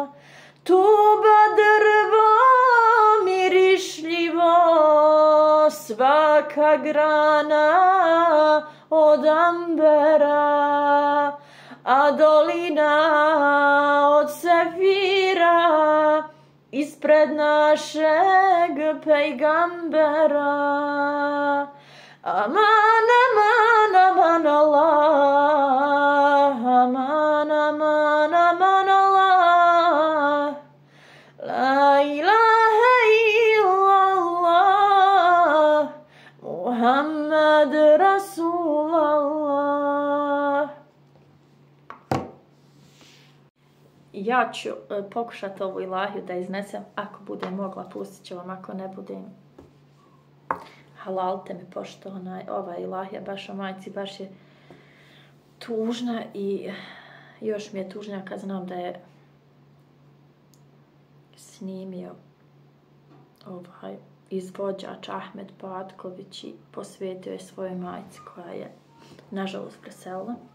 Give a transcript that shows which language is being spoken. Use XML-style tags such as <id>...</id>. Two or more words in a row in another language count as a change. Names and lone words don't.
<bs>Tuba drvo mirišljivo, svaka grana od ambera, a dolina od sefira ispred našeg pejgambera. Aman, aman, aman, Allah. Aman, aman, aman, Allah.</bs> <ar>لا إله إلا الله, محمد رسول الله.</ar> <bs>Ja ću pokušati ovu ilahiju da iznesem, ako budem mogla, pustit ću vam, ako ne budem. Halalte mi, pošto ova ilahija baš o majci, baš je tužna i još mi je tužnija kad znam da je snimio izvođač Ahmed Batković i posvetio je svojoj majci koja je nažalost preselila.</bs>